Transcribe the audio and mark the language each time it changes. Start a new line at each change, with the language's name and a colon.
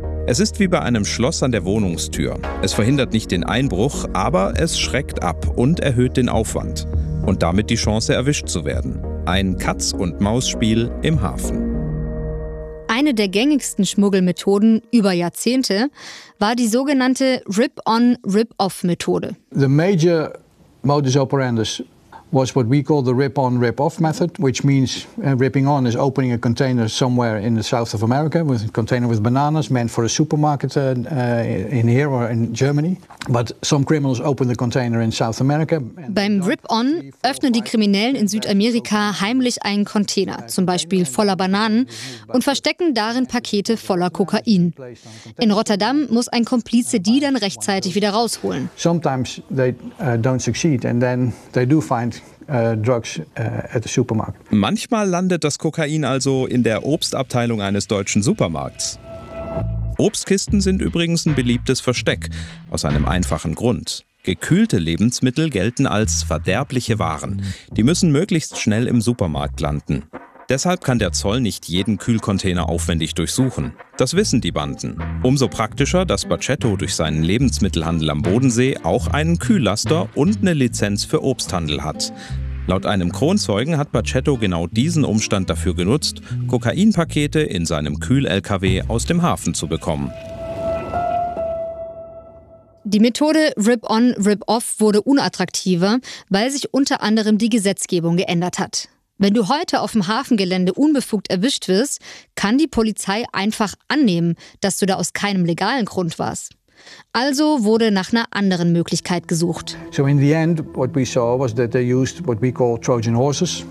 German: Es ist wie bei einem Schloss an der Wohnungstür. Es verhindert nicht den Einbruch, aber es schreckt ab und erhöht den Aufwand. Und damit die Chance, erwischt zu werden. Ein Katz-und-Maus-Spiel im Hafen. Eine der gängigsten Schmuggelmethoden über Jahrzehnte war die sogenannte Rip-on-Rip-off-Methode.
English: The major modus operandi was what we call the Rip-on-Rip-off-Method, which means ripping on is opening a container somewhere in the south of America, with a container with bananas meant for a supermarket in here or in Germany. But some criminals open the container in South America.
German: Beim Rip-on öffnen die Kriminellen in Südamerika heimlich einen Container, zum Beispiel voller Bananen, und verstecken darin Pakete voller Kokain. In Rotterdam muss ein Komplize die dann rechtzeitig wieder rausholen.
English: Sometimes they don't succeed and then they do find drugs at the supermarket.
German: Manchmal landet das Kokain also in der Obstabteilung eines deutschen Supermarkts. Obstkisten sind übrigens ein beliebtes Versteck, aus einem einfachen Grund. Gekühlte Lebensmittel gelten als verderbliche Waren. Die müssen möglichst schnell im Supermarkt landen. Deshalb kann der Zoll nicht jeden Kühlcontainer aufwendig durchsuchen. Das wissen die Banden. Umso praktischer, dass Bacchetto durch seinen Lebensmittelhandel am Bodensee auch einen Kühllaster und eine Lizenz für Obsthandel hat. Laut einem Kronzeugen hat Bacchetto genau diesen Umstand dafür genutzt, Kokainpakete in seinem Kühl-LKW aus dem Hafen zu bekommen. Die Methode Rip-on-Rip-off wurde unattraktiver, weil sich unter anderem die Gesetzgebung geändert hat. Wenn du heute auf dem Hafengelände unbefugt erwischt wirst, kann die Polizei einfach annehmen, dass du da aus keinem legalen Grund warst. Also wurde nach einer anderen Möglichkeit gesucht.
English: So in the end, what we saw was that they used what we call Trojan horses.